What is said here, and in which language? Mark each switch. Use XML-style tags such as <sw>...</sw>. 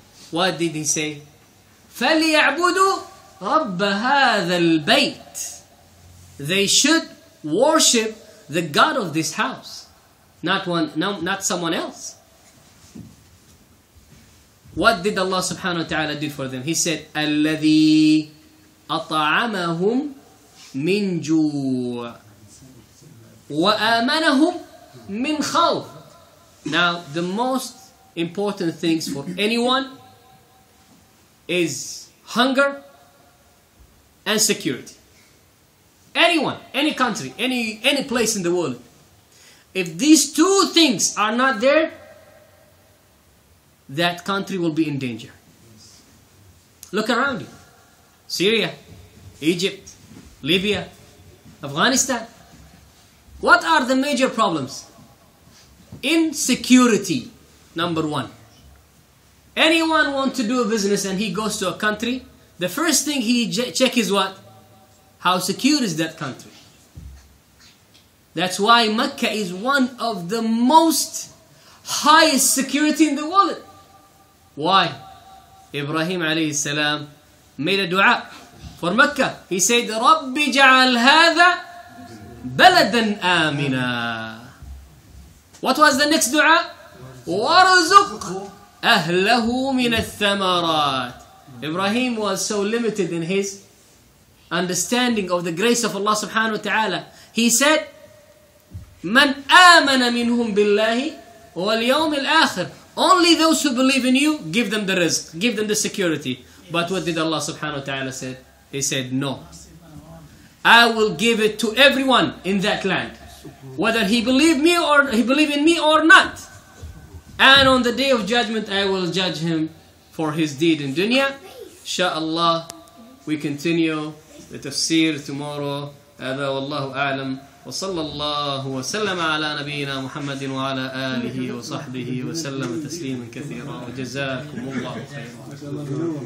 <en>What did He say?</en> <ar>فليعبدوا رب هذا البيت.</ar> <en>They should worship the God of this house, not someone else. What did Allah subhanahu wa ta'ala do for them? He said,</en> <ar>الذي أطعمهم من جوع وآمنهم من خوف.</ar> <en>Now, the most important things for anyone is hunger and security. Anyone, any country, any place in the world. If these two things are not there, that country will be in danger. Look around you. Syria, Egypt, Libya, Afghanistan. What are the major problems? Insecurity, number one. Anyone want to do a business and he goes to a country, the first thing he check is what? How secure is that country? That's why Mecca is one of the most highest security in the world. Why? Ibrahim alayhi salam made a dua for Mecca. He said,</en> <ar>رَبِّ جَعَلْ هَذَا بَلَدًا آمِنًا.</ar> <en>What was the next dua?</en> <ar>وَارْزُقْ أَهْلَهُ مِنَ الثَّمَرَاتِ.</ar> <en>Ibrahim was so limited in his understanding of the grace of Allah subhanahu wa ta'ala. He said,</en> <ar>مَنْ آمَنَ مِنْهُمْ بِاللَّهِ وَالْيَوْمِ الْآخِرِ.</ar> <en>Only those who believe in you, give them the rizq, give them the security. But what did Allah subhanahu wa ta'ala say? He said, no. I will give it to everyone in that land, whether he believe in me or not. And on the day of judgment, I will judge him for his deed in dunya. Inshallah, we continue the tafsir tomorrow.</en> <ar>هذا والله أعلم. وصلى الله وسلم على نبينا محمد وعلى آله وصحبه وسلم تسليما كثيرا وجزاكم الله خيرا.</ar>